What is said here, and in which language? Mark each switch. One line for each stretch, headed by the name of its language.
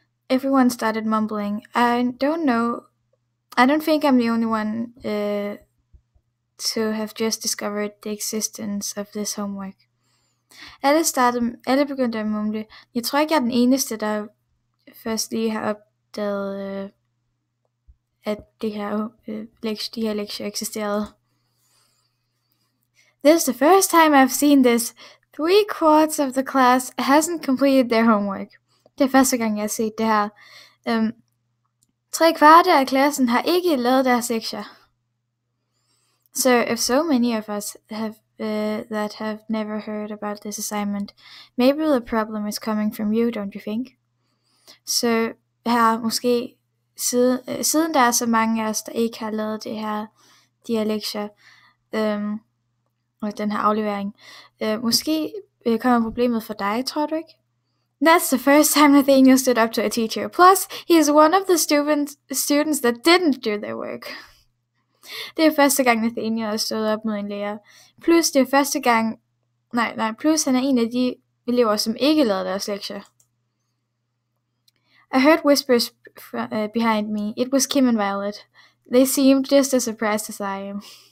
English: Everyone started mumbling. I don't think I'm the only one to have just discovered the existence of this homework.
Danish: Alle begyndte at mumle. Jeg tror ikke, jeg er den eneste, der først lige har opdaget, at de her lektier eksisterede.
English: This is the first time I've seen this. 3/4 of the class hasn't completed their homework.
Danish: Det er første gang, jeg har set det her. 3/4 af klassen har ikke lavet deres lektier.
English: So if so many of us that have never heard about this assignment, maybe the problem is coming from you, don't you think?
Danish: Så her måske siden der er så mange af os, der ikke har lavet de her lektier, og den her aflevering, måske kommer problemet for dig, tror du ikke?
English: That's the first time Nathaniel stood up to a teacher. Plus, he is one of the students that didn't do their work.
Danish: Det er første gang, Nathaniel har stået op mod en lærer. Plus, det er første gang... Plus han er en af de elever, som ikke lavede deres lektier.
English: I heard whispers behind me. It was Kim and Violet. They seemed just as surprised as I am.